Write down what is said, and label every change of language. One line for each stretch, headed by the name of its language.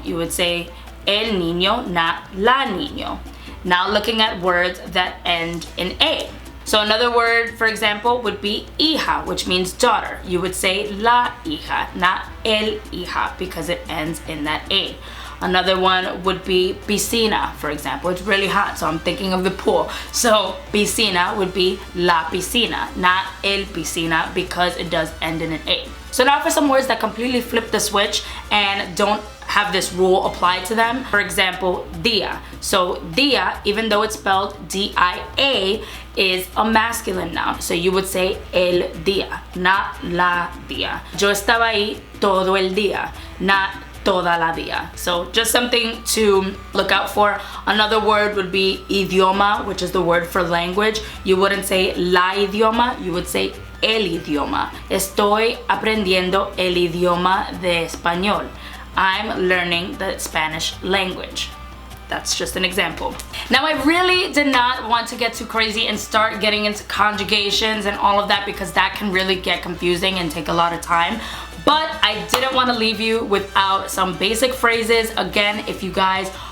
English: You would say el niño, not la niño. Now looking at words that end in A. So another word, for example, would be hija, which means daughter. You would say la hija, not el hija, because it ends in that A. Another one would be piscina, for example. It's really hot, so I'm thinking of the pool. So piscina would be la piscina, not el piscina, because it does end in an A. So now for some words that completely flip the switch and don't have this rule applied to them. For example, dia. So dia, even though it's spelled D-I-A, is a masculine noun. So you would say el día, not la día.
Spanish: Yo estaba ahí todo el día,
English: not
Spanish: toda la día.
English: So just something to look out for. Another word would be idioma, which is the word for language. You wouldn't say la idioma, you would say el idioma.
Spanish: Estoy aprendiendo el idioma de español.
English: I'm learning the Spanish language. That's just an example. Now, I really did not want to get too crazy and start getting into conjugations and all of that, because that can really get confusing and take a lot of time. But I didn't want to leave you without some basic phrases. Again, if you guys